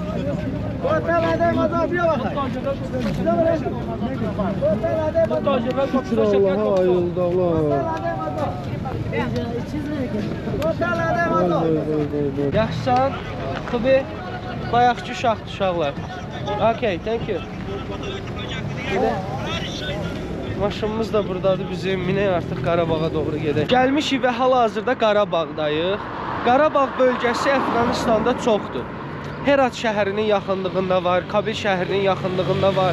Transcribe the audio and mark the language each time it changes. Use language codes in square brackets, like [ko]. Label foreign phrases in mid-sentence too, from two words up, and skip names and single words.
[az] Şükür Allah'a, ayıldı Allah. Yaxşısan, Kubi, bayaqçı uşaqdır uşaqlar. [en] Okay, thank you. [az] Maşınımız da buradadır bizim, minək artıq Qarabağa doğru gedək. Gəlmişik və hal-hazırda Qarabağdayıq. Qarabağ bölgəsi Əfqanistanda çoxdur. Herat şəhərinin yaxınlığında var, Kabil şəhərinin yaxınlığında var.